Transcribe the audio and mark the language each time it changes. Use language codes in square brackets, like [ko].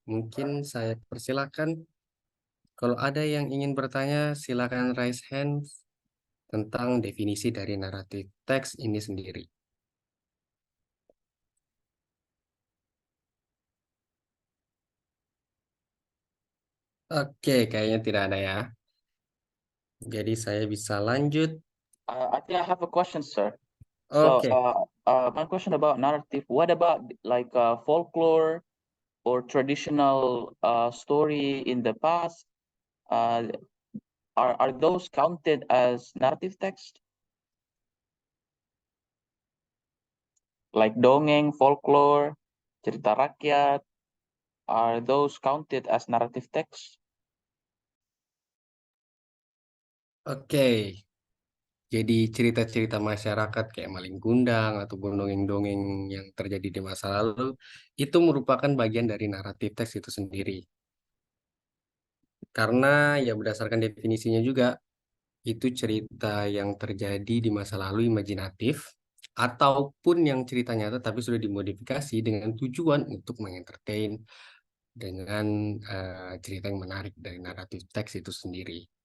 [id] Mungkin saya persilakan. Kalau ada yang ingin bertanya, silakan [en] raise hand [id] tentang definisi dari naratif teks ini sendiri. Oke, kayaknya tidak ada ya. Jadi saya bisa lanjut. [en] I think I have a question, sir. So, Oke. my question about narrative, what about like folklore or traditional story in the past? Are those counted as narrative text? Like dongeng, folklore, cerita rakyat, are those counted as narrative text? Oke. [id] Jadi cerita-cerita masyarakat kayak Malin Kundang ataupun dongeng-dongeng yang terjadi di masa lalu itu merupakan bagian dari naratif teks itu sendiri. Karena ya berdasarkan definisinya juga, itu cerita yang terjadi di masa lalu imajinatif ataupun yang cerita nyata tapi sudah dimodifikasi dengan tujuan untuk mengentertain dengan cerita yang menarik dari naratif teks itu sendiri.